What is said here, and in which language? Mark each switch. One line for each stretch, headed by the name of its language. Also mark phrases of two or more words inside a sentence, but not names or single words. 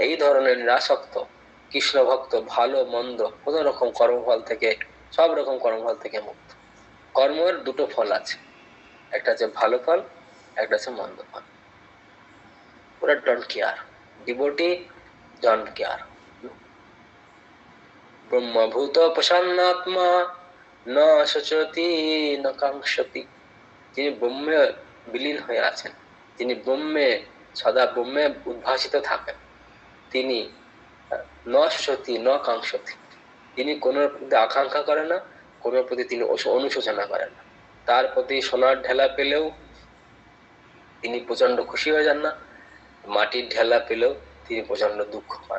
Bangla: এই ধরনের নিরাসক্ত কৃষ্ণ ভক্ত ভালো মন্দ কোন রকম কর্মফল থেকে, সব রকম কর্মফল থেকে মুক্ত। কর্মের দুটো ফল আছে, একটা হচ্ছে ভালো ফল, একটা হচ্ছে মন্দ ফল।
English: ওরা don't care, devotee don't care.
Sanskrit: ব্রহ্মভূত প্রসন্নাত্মা ন শোচতি ন কাঙ্ক্ষতি।
Bangla: যিনি ব্রহ্মে বিলীন হয়ে আছেন, যিনি ব্রহ্মে সদা ব্রহ্মে উদ্ভাসিত থাকেন, তিনি
Sanskrit: ন শোচতি ন কাঙ্ক্ষতি।
Bangla: তিনি কোন প্রতি আকাঙ্ক্ষা করেন না, কোন প্রতি তিনি অনুশোচনা করেন না। তার প্রতি সোনার ঢেলা পেলেও তিনি প্রচন্ড খুশি হয়ে যান না, মাটির ঢেলা পেলেও তিনি প্রচন্ড দুঃখ পান।